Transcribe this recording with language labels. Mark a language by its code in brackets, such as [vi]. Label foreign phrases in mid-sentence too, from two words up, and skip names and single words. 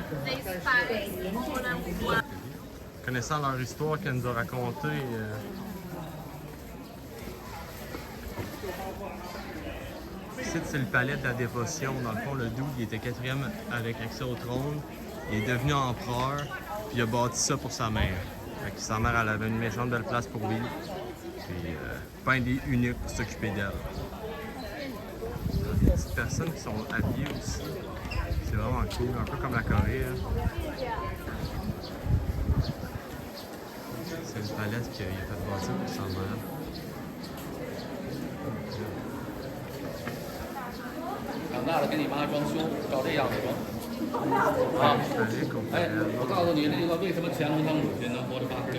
[en] This part is one. [fr] Connaissant leur histoire qu'elle nous a racontée, ici, c'est le palais de la dévotion. Dans le fond, le Doug, il était 4e avec accès au trône. Il est devenu empereur, puis il a bâti ça pour sa mère. Fait que sa mère, elle avait une méchante belle place pour vivre. C'est pas unique pour s'occuper d'elle. Des petites personnes qui sont habillées aussi. C'est vraiment cool, un peu comme la Corée. Hein. C'est une palette qu'il a fait bâtir pour sa mère. [zh] 长大了给你妈装修，照这样子装。啊，哎，我告诉你，这个为什么乾隆他母亲能活到86？